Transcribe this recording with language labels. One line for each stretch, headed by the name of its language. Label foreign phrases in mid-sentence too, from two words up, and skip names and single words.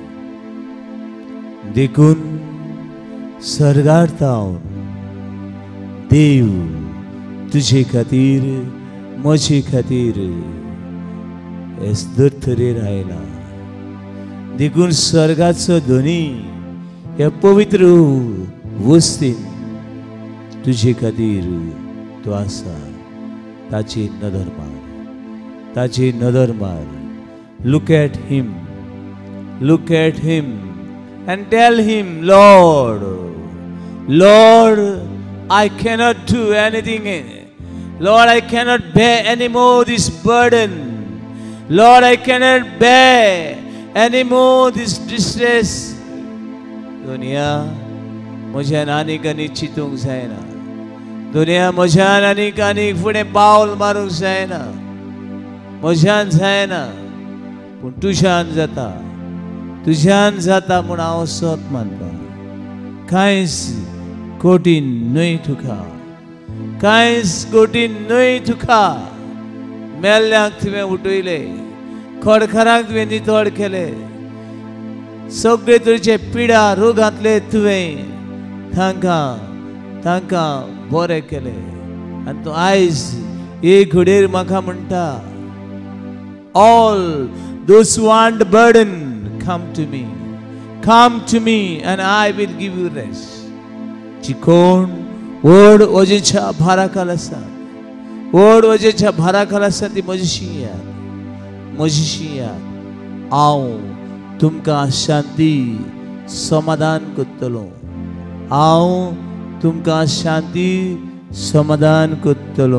Konkani: देखून सर्गार हांव देव तुजे खातीर म्हजे खातीर हेच धर्तरेर आयला. देखून स्वर्गाचो धनी ह्या पवित्र वस्तीन तुजे खातीर तो आसा. ताची नदर मार. ताची नदर मार.
English: look at him. look at him and tell him, Lord, Lord, I cannot do anything. Lord, I cannot bear anymore this burden. Lord, I cannot bear anymore this distress.
Konkani: दुनिया म्हज्यान आनीक आनीक चिंतूंक जायना. दुनिया म्हज्यान आनीक आनीक फुडें पावल मारूंक जायना. म्हज्यान जायना पूण तुज्यान जाता. तुज्यान जाता म्हूण हांव सत मानतां. कांयच कठीण न्हय तुका. कांयच कठीण न्हय तुका. मेल्ल्यांक तुवें उठयलें. खडखरांक तुवें नितळ केलें. सगळे तरेचे पिडा रोगांतले तुवें तांकां बरें केलें. आनी तूं आयज एक घडयेर म्हाका म्हणटा,
English: all those who are burden come to me. Come to me and I will give you rest.
Konkani: चिकोण व्हड वजेच्या भाराखाल आसा. व्हड वजेच्या भाराखाल आसा ती म्हजीशी याद. म्हजीशी याद. हांव तुमकां शांती समाधान करतलो. हांव तुमकां शांती समाधान करतलो.